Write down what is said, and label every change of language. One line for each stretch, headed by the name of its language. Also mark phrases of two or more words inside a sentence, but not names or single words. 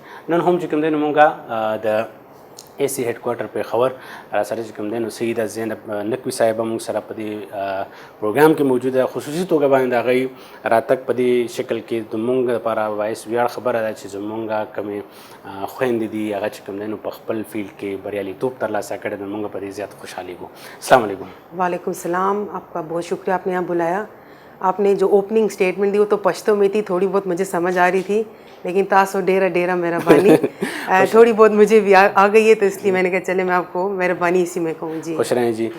Pashto: نن هم چې کوم دی نو مونږ د اے سی هیډ کوارټر پېښور را سره چې کوم دی نو سیده زینب نقوي صاحبه مونږ سره په دې پروګرام کې موجوده. خصوصي توګه باندې د هغوی راتګ په دې شکل کې د مونږ لپاره باعث ویاړ خبره ده چې زمونږ کومې خویندې دي هغه چې کوم دی نو په خپل فیلډ کې بریالیتوب ترلاسه کړی د مونږ په دې زیات خوشحالي کو.
Arabic: السلام علیکم. وعلیکم السلام.
Urdu: آپ کا بہت شکریہ، آپ نے یہاں بلایا. آپ نے جو اوپننگ اسٹیٹمنٹ دی وہ تو پشتو میں تھی، تھوڑی بہت مجھے سمجھ آ رہی تھی، لیکن
Pashto: تاسو ڈیرا ڈیرا مہربانی
Urdu: تھوڑی بہت مجھے بھی آ گئی ہے تو اس لیے میں نے کہا چلے میں آپ کو مہربانی اسی میں کہوں. جی خوش رہیں جی.